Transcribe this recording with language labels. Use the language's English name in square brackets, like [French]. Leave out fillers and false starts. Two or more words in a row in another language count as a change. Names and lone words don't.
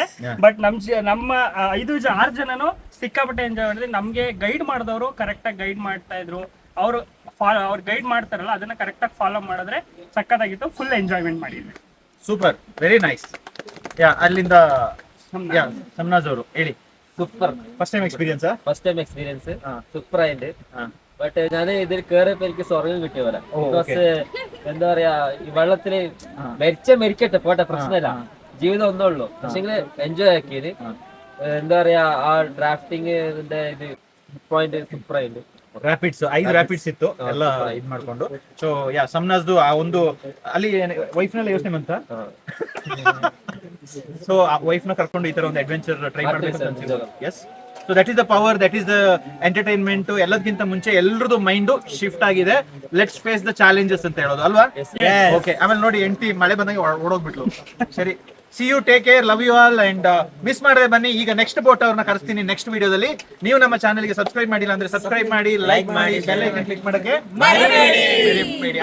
[Kannada] ಬಟ್ ನಮ್ಮ 6 ಜನನು ಸಿಕ್ಕಾಪಟ್ಟೆ ಎಂಜಾಯ್ ಮಾಡಿದ್ವಿ. ನಮ್ಗೆ ಗೈಡ್ ಮಾಡಿದವರು ಕರೆಕ್ಟ್ ಆಗಿ ಗೈಡ್ ಮಾಡ್ತಾ ಇದ್ರು. ಅವ್ರು ಗೈಡ್ ಮಾಡ್ತಾರಲ್ಲ ಅದನ್ನ ಕರೆಕ್ಟ್ ಆಗಿ ಫಾಲೋ ಮಾಡಿದ್ರೆ ಸಕ್ಕತ್ತಾಗಿತ್ತು. [English] full enjoyment [Kannada] ಮಾಡಿದ್ವಿ. [English] super, very nice. [Kannada] ಅಲ್ಲಿಂದ ಸಮನಾಜ್ ಅವರು ಹೇಳಿ. [Malayalam] സൂപ്പർ. [English] first time experience first time experience super [Malayalam] ആയിട്ട്. ബട്ട് ഞാൻ ഇതിൽ കയറിയപ്പോ എനിക്ക് സ്വർഗം കിട്ടിയ പോലെ. ബിക്കോസ് എന്താ പറയാ, ഈ വെള്ളത്തില് മരിക്കട്ടെ പോട്ടെ, പ്രശ്നമില്ല, ജീവിതം ഒന്നേ ഉള്ളൂ. പക്ഷെ എൻജോയ് ആക്കിയത് എന്താ പറയാ, ആ ഡ്രാഫ്റ്റിംഗ് ഇത് പോയിന്റ് സൂപ്പർ ആയിട്ട്. [Kannada] ರ್ಯಾಪಿಡ್ಸ್ 5 ರ್ಯಾಪಿಡ್ಸ್ ಇತ್ತು ಎಲ್ಲ ಇದ್ ಮಾಡ್ಕೊಂಡು. ಸೊ ಸಮನಾಜ್ದು ಆ ಒಂದು ಅಲ್ಲಿ ವೈಫ್ ನಲ್ಲಿ ಯೋಚನೆ ಬಂತ. ಸೊ ಆ ವೈಫ್ ನ ಕರ್ಕೊಂಡು ಈ ತರ ಒಂದು ಅಡ್ವೆಂಚರ್ ಟ್ರೈ ಮಾಡ್ಬೇಕು ಅಂತ. [English] Yes, so that is the power, that is the entertainment. [Kannada] ಎಲ್ಲದಕ್ಕಿಂತ ಮುಂಚೆ ಎಲ್ರದ್ದು [English] mind shift [Kannada] ಆಗಿದೆ. [English] let's face the challenges [Kannada] ಅಂತ ಹೇಳೋದು ಅಲ್ವಾ? ಓಕೆ, ಆಮೇಲೆ ನೋಡಿ ಎಂಟಿ ಮಳೆ ಬಂದಾಗ ಓಡೋಗ್ಬಿಟ್ಲು. [English] ಸರಿ, see you, take care, love you all. and miss [Kannada] ಮಾಡಿದ್ರೆ ಬನ್ನಿ, ಈಗ [English] next boat [Kannada] ಅವ್ರನ್ನ ಕರೆಸ್ತೀನಿ ನೆಕ್ಸ್ಟ್ ವಿಡಿಯೋದಲ್ಲಿ. ನೀವು ನಮ್ಮ ಚಾನಲ್ಗೆ ಸಬ್ಸ್ಕ್ರೈಬ್ ಮಾಡಿಲ್ಲ ಅಂದ್ರೆ ಸಬ್ಸ್ಕ್ರೈಬ್ ಮಾಡಿ, ಲೈಕ್ ಮಾಡಿ, [English] bell icon click [Kannada] ಮಾಡಕ್ಕೆ ಮರಿಬೇಡಿ.